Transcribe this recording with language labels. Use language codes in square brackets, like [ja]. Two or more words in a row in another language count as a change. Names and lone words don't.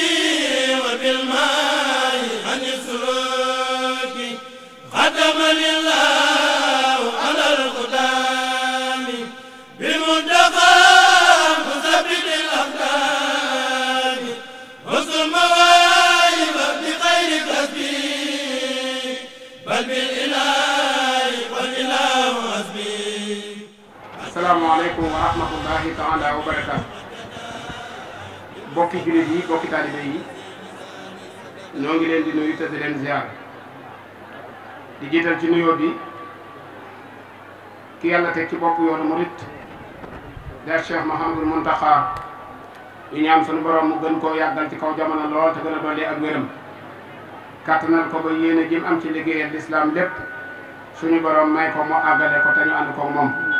[ar] وبالماء عن السلوك ختم لله على القدام بمنتقى مثبت الأقدام حسن المواهب بخير كسبي بل بالإله والإله حسبي. السلام عليكم ورحمة الله تعالى وبركاته. [wo] bokki jullit yi bokki taalibe yi ñoo ngi leen di nuyu te di leen ziar di jiital ci nuyoo bi ki yàlla teg ci bopp yoonu murit der Cheikh Mouhamadul Mountakha ñu ñaan sunu borom mu gën koo yàggal ci kaw jamono lool te gën a dolli ak wéram kàttanal ko ba yéene jëm am ci liggéeyal lislaam lépp suñu borom may ko mu àggale ko te ñu ànd ko moom.